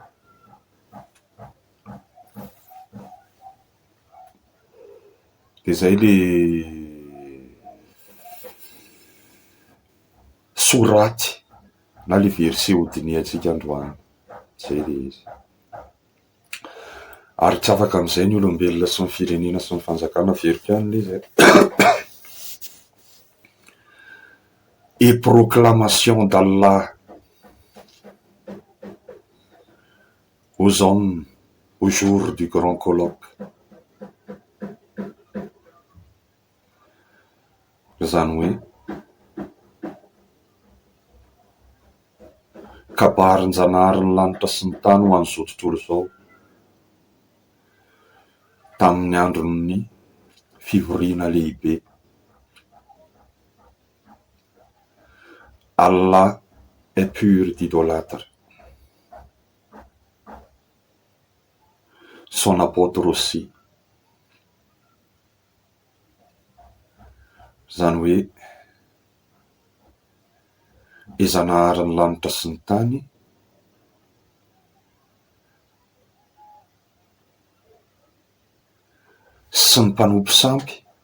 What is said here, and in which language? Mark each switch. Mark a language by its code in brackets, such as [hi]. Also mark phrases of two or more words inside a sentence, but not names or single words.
[mg] Dia izay le soraty na le verset hodiniantsika androany. Izay le izy. Ary tsy afaka amin'izay ny olombelona sy ny firenena sy ny fanjakana verika ihany le izay. [fr] Et proclamation d'Allah aux hommes au jour du grand colloque. [mg] Izany hoe kabarin-janaharin'ny lanitra sy ny tany ho an'izao tontolo izao tamin'ny andron'ny fivoriana lehibe. [fr] Allah est pur d'idolâtre. Son apôtre aussi. [mg] Izany hoe izanaharin'ny lanitra sy ny tany sy ny mpanompo sampy,